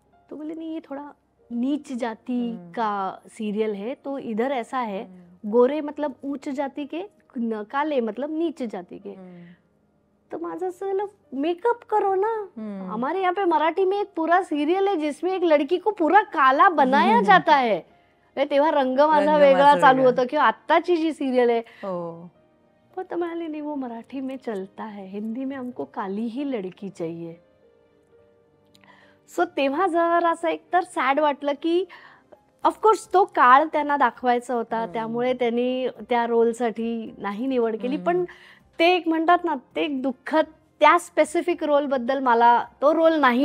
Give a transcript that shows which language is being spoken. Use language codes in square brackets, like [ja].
[hi] तो बोले नहीं, ये थोड़ा नीच जाति का सीरियल है, तो इधर ऐसा है, गोरे मतलब ऊंच जाति के, काले मतलब नीच जाति के. [mr] तो माझं असं झालं, [hi] मेकअप करो ना. हमारे यहाँ पे मराठी में एक पूरा सीरियल है जिसमें एक लड़की को पूरा काला बनाया जाता है. [mr] तेव्हा रंग माझा वेगळा चालू होता, किंवा आत्ताची जी सिरियल आहे. पण तो म्हणाले [hi] नहीं, वो मराठी में चलता है, हिंदी में हमको काली ही लड़की चाहिए. [mr] सो तेव्हा जर असं एकतर सॅड वाटलं की ऑफकोर्स तो काळ त्यांना दाखवायचा होता, त्यामुळे त्यांनी त्या रोलसाठी नाही निवड केली. पण ते एक म्हणतात ना, ते एक दुःख, त्या स्पेसिफिक रोल बद्दल मला तो रोल नाही